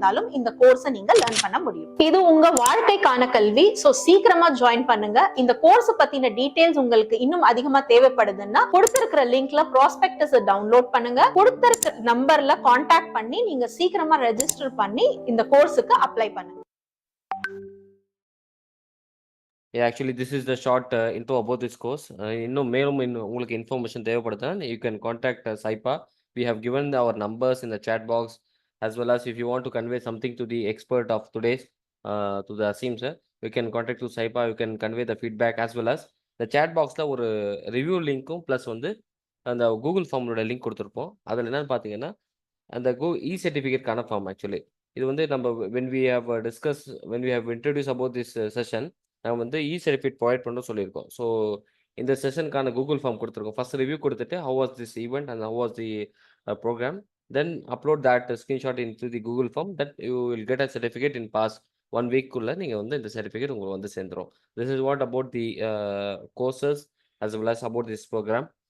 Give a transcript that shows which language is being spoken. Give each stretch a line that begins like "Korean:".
Tamil: இருந்தாலும் இந்த கோர்ஸை நீங்க லேர்ன் பண்ண முடியும். இது உங்க வாழ்க்கைக்கான கல்வி. சோ சீக்கிரமா ஜாயின் பண்ணுங்க. இந்த கோர்ஸ் பத்தின டீடைல்ஸ் உங்களுக்கு இன்னும் அதிகமா தேவைப்படுதுன்னா கொடுத்திருக்கிற லிங்க்ல ப்ராஸ்பெக்டஸ் டவுன்லோட் பண்ணுங்க. கொடுத்திருக்கிற நம்பர்ல கான்டாக்ட் பண்ணி நீங்க சீக்கிரமா ரெஜிஸ்டர் பண்ணி இந்த கோர்ஸுக்கு அப்ளை பண்ணுங்க.
English: Yeah, actually, this is the short intro about this course.
Tamil: இன்னும் மேலும் உங்களுக்கு information தேவைப்படுதுன்னா
English: you can contact Saipa. We have given our numbers in the chat box, as well as if you want to convey something to the expert of today's, to the Asim sir, you can contact to Saipa. You can convey the feedback, as well as the chat boxல
Tamil: ஒரு review லிங்க்கும் plus வந்து அந்த Google ஃபார்மோட link கொடுத்துருப்போம். அதில் என்னன்னு பார்த்தீங்கன்னா அந்த இ சர்டிஃபிகேட்கான form. Actually இது வந்து நம்ம
English: when we have introduced about this session,
Tamil: நம்ம வந்து இ சர்டிஃபிகேட் ப்ரொவைட் பண்ண சொல்லியிருக்கோம். ஸோ இந்த செஷனுக்கான கூகுள் ஃபார்ம் கொடுத்துருக்கோம். ஃபர்ஸ்ட் ரிவ்யூ கொடுத்துட்டு
English: how was this event and how was the program, then upload that screenshot into the Google form, that you will get a certificate in past 1 week
Tamil: குள்ள நீங்க வந்து இந்த certificate உங்களுக்கு வந்து சேர்ந்துரும்.
English: This is what about the courses as well as about this program.